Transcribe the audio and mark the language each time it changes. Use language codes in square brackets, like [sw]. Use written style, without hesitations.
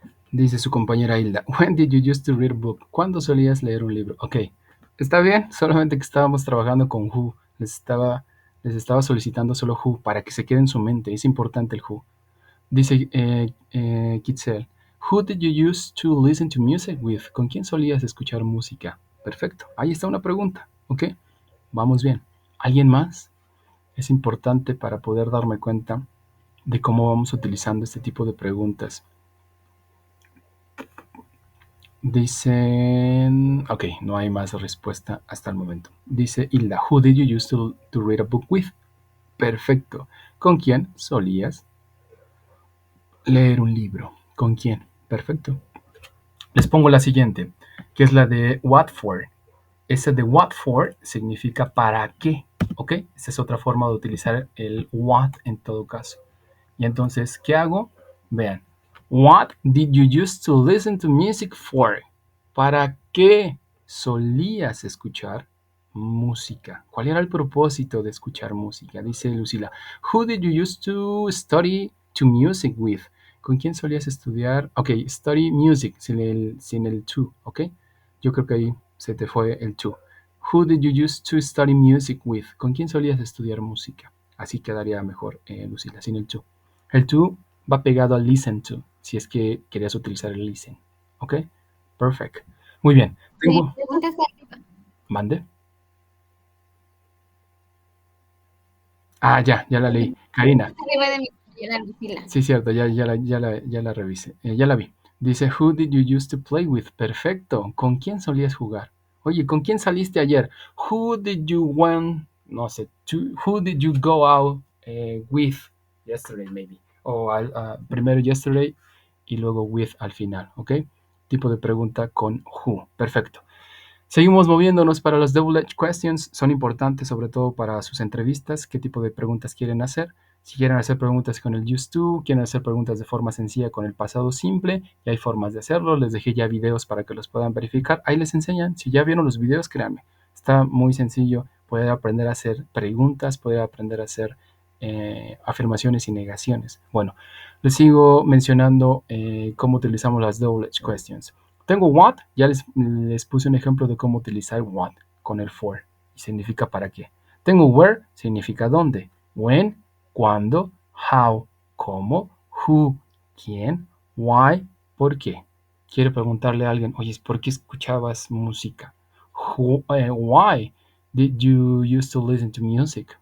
[es] Dice su compañera [en] Hilda, when did you used to read a book? [es] ¿Cuándo solías leer un libro? Ok, está bien, solamente que estábamos trabajando con who. Les estaba solicitando solo who para que se quede en su mente. Es importante el who. [en] Dice Kitzel, who did you used to listen to music with? [es] ¿Con quién solías escuchar música? Perfecto, ahí está una pregunta. Ok, vamos bien. ¿Alguien más? Es importante para poder darme cuenta de cómo vamos utilizando este tipo de preguntas. Dicen, ok, no hay más respuesta hasta el momento. [en] Dice Hilda, who did you used to read a book with? [es] Perfecto. ¿Con quién solías leer un libro? ¿Con quién? Perfecto. Les pongo la siguiente, que es la de what for. Ese de what for significa para qué, ¿ok? Esa es otra forma de utilizar el what en todo caso. Y entonces, ¿qué hago? [en] Vean, what did you used to listen to music for? [es] ¿Para qué solías escuchar música? ¿Cuál era el propósito de escuchar música? [en] Dice Lucila, who did you used to study to music with? [es] ¿Con quién solías estudiar? Ok, study music, sin el to, ¿ok? Yo creo que ahí se te fue el to. [en] Who did you used to study music with? [es] ¿Con quién solías estudiar música? Así quedaría mejor, Lucila, sin el to. El to va pegado al listen to, si es que querías utilizar el listen. ¿Ok? Perfect. Muy bien. Sí, pregunta está arriba. ¿Mande? Ya la leí. Karina. Está arriba de mí. Ya la Lucila. Sí, cierto, ya la revisé, ya la vi. [en] Dice, Who did you used to play with? [es] Perfecto. ¿Con quién solías jugar? Oye, ¿con quién saliste ayer? [en] Who did you went, [es] no sé, [en] who did you go out with yesterday, maybe? [es] O primero yesterday y luego with al final, ¿ok? Tipo de pregunta con who. Perfecto. Seguimos moviéndonos para los double edge questions. Son importantes sobre todo para sus entrevistas. ¿Qué tipo de preguntas quieren hacer? Si quieren hacer preguntas con el used to, quieren hacer preguntas de forma sencilla con el pasado simple, y hay formas de hacerlo. Les dejé ya videos para que los puedan verificar. Ahí les enseñan. Si ya vieron los videos, créanme. Está muy sencillo poder aprender a hacer preguntas, poder aprender a hacer afirmaciones y negaciones. Bueno, les sigo mencionando cómo utilizamos las double edge questions. Tengo what, ya les puse un ejemplo de cómo utilizar what con el for y significa para qué. Tengo where, significa dónde. When, cuándo. How, cómo. Who, quién. Why, por qué. Quiero preguntarle a alguien, oye, ¿por qué escuchabas música? [en] Why did you used to listen to music?